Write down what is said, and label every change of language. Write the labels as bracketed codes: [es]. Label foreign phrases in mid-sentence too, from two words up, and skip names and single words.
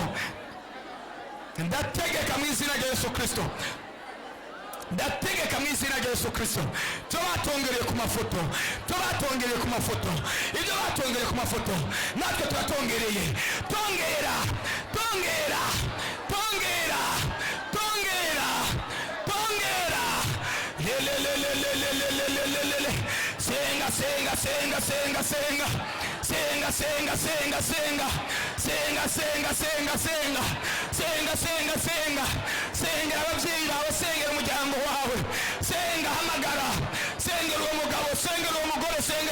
[rw] Ndategeka mu izina rya Yesu Kristo, ndategeka mu izina rya Yesu Kristo, cyo batongereye ku mafoto, cyo batongereye ku mafoto, ibyo batongereye ku mafoto natwe turatongereye. Tongera, tongera, tongera, tongera, tongera. Lelelelelelelelelelele. Senga, senga, senga, senga, senga, senga, senga, senga, senga, senga, senga, senga, senga, senga, senga, senga, senga ababyeyi bawe, sengera umuryango wawe, senga hamagara, sengera uwo mugabo, sengera uwo mugore,